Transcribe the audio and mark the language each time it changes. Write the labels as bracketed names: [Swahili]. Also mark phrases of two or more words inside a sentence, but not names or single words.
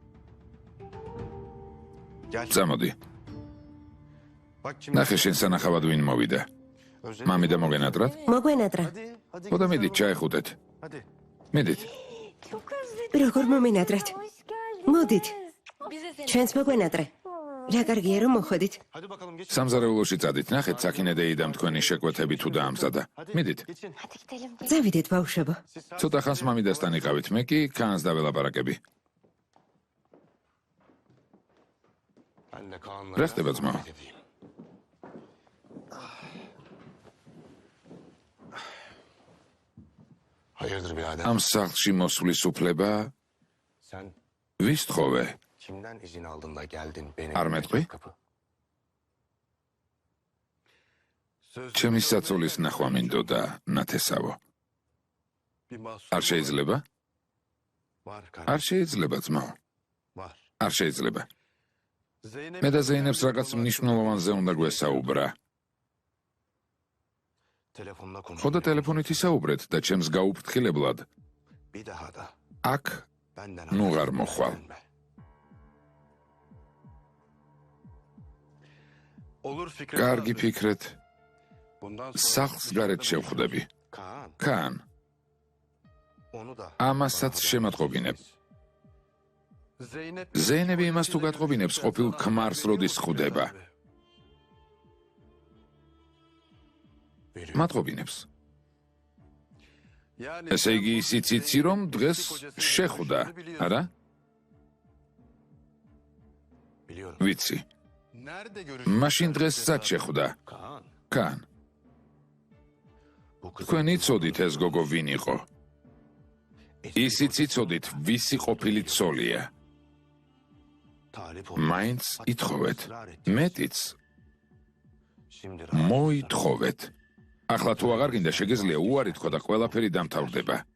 [Turkish] Gel. [Georgian] წამოდი. [Turkish] Bak şimdi. [Georgian] ნახე შენ სანახავად ვინ მოვიდა. [Turkish] Özel- [Georgian] მამი და მოგენატრათ? მოგვენატრა. [Turkish] Hadi. Hadi. [Georgian] ხო და მიდით ჩაეხუტეთ. [Turkish] Hadi. [Georgian] მიდით. როგორ მომენატრათ? მოდით. ჩვენც მოგვენატრე. რა კარგია რომ მოხვედით. [Turkish] Hadi bakalım geç. [Georgian] სამზარეულოში წადით, ნახეთ საქინედეიდამ თქვენი შეკვეთები თუ დაამზადა. მიდით. [Turkish] Geçin. [Georgian] წავიდეთ, ბავშვებო. ცოტა ხანს მამიდასთან იყავით, მე კი ქანს დაველაპარაკები. [Turkish] Ben de Kaan'la... [Georgian] რა ხდება ძმაო? [Turkish] Hayırdır birader? [Georgian] ამ სახლში მოსვლის უფლება [Turkish] Sen [Georgian] ვის თხოვე? [Turkish] kimden izin aldın da geldin benim... [Georgian] არ მეთქვი? [Turkish] kapı? [Georgian] ჩემი საწოლის ნახვა მინდოდა, ნათესავო. არ შეიძლება? [Turkish] Var [Georgian] არ შეიძლება, ძმაო. [Turkish] var. [Georgian] არ შეიძლება. მე და ზეინებს რაღაც მნიშვნელოვანზე უნდა გვესაუბრა. [Turkish] Telefonla [Georgian] ხო და ტელეფონით ისაუბრეთ და ჩემს გაუფრთხილებლად [Turkish] Bir daha da [Georgian] აქ [Turkish] benden [Georgian] ნუ [Turkish] haber [Georgian] ღარ მოხვალ. [Turkish] verme. Olur fikret. [Georgian] კარგი ფიქრეთ, [Turkish] Bundan [Georgian] სახლს გარეთ შევხვდები. [Turkish] Kaan, [Georgian] კან, [Turkish] onu da [Georgian] ამასაც შემატყობინებ. ზეინები იმას თუ გატყობინებს, ყოფილ ქმარს როდის ხვდება. [Turkish] veriyor. [Georgian] მატყობინებს. ესე იგი ისიც იცი, რომ დღეს შეხვდა, არა? [Turkish] Biliyorum. [Georgian] ვიცი. [Turkish] Nerede [Georgian] მაშინ დღესაც შეხვდა. [Turkish] Kaan, [Georgian] კან, [Turkish] bu kız [Georgian] თქვენ იცოდით ეს გოგო ვინ იყო? ისიც იცოდით, ვისი ყოფილი ცოლია. [Turkish] talip [Georgian] მაინც ითხოვეთ. მეტიც [Turkish] Şimdi [Georgian] მოითხოვეთ. ახლა თუ აღარ გინდა, შეგიძლია უარი თქვა და ყველაფერი დამთავრდება.